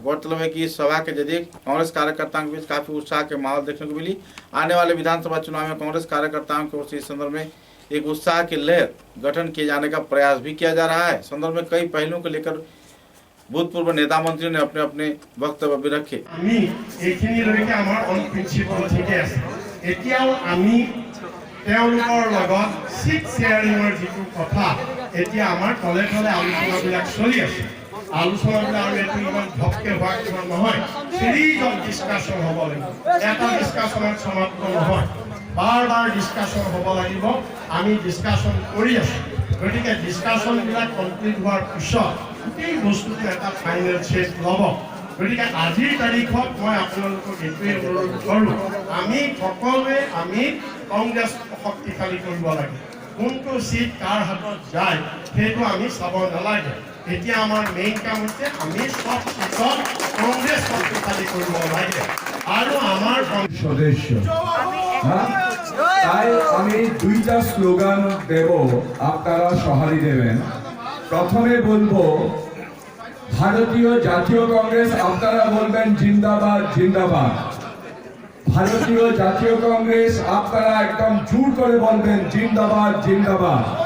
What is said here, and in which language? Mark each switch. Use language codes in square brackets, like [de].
[hi] गौरतलब है कि इस सभा के जरिए कांग्रेस कार्यकर्ताओं के बीच काफी उत्साह के माहौल देखने को मिली। आने वाले विधानसभा चुनाव में कांग्रेस कार्यकर्ताओं की ओर से इस संदर्भ में एक उत्साह की लहर गठन किए जाने का प्रयास भी किया जा रहा है। संदर्भ में कई पहलुओं को लेकर भूतपूर्व नेता मंत्री ने अपने अपने वक्तव्य भी रखे। [as] আমি এইখিনিলৈকে আমাৰ অন প্ৰিন্সিপাল ঠিকে আছে। এতিয়াও আমি তেওঁলোকৰ লগত সিট শেয়াৰিঙৰ যিটো কথা এতিয়া আমাৰ তলে তলে আলোচনাবিলাক চলি আছে। আলোচনাবিলাক আৰু এইটো ইমান ধপকে হোৱা কিবা নহয়। সিৰিজ অফ ডিছকাশ্যন হ'ব লাগিব। এটা ডিছকাশ্যনত সমাপ্ত নহয়। বাৰ বাৰ ডিছকাশ্যন হ'ব লাগিব। আমি ডিছকাশ্যন কৰি আছোঁ। গতিকে ডিছকাশ্যনবিলাক কমপ্লিট হোৱাৰ পিছত গোটেই বস্তুটো এটা ফাইনেল শেপ ল'ব। গতিকে আজিৰ তাৰিখত মই আপোনালোকক এইটোৱেই অনুৰোধ কৰোঁ, আমি সকলোৱে কংগ্ৰেছ শক্তিশালী কৰিব লাগে। কোনটো চিট কাৰ হাতত যায় সেইটো আমি চাব নালাগে। এতিয়া আমাৰ মেইন কাম হৈছে আমি সব চিটত কংগ্ৰেছ শক্তিশালী কৰিব লাগে আৰু আমাৰ [bn] সদস্য তাই আমি দুইটা স্লোগান দেব, আপনারা সহারি দেবেন। প্রথমে বলবো ভারতীয় জাতীয় কংগ্রেস, আপনারা বলবেন জিন্দাবাদ জিন্দাবাদ। ভারতীয় জাতীয় কংগ্রেস আপনারা একদম জোর করে বলবেন জিন্দাবাদ জিন্দাবাদ।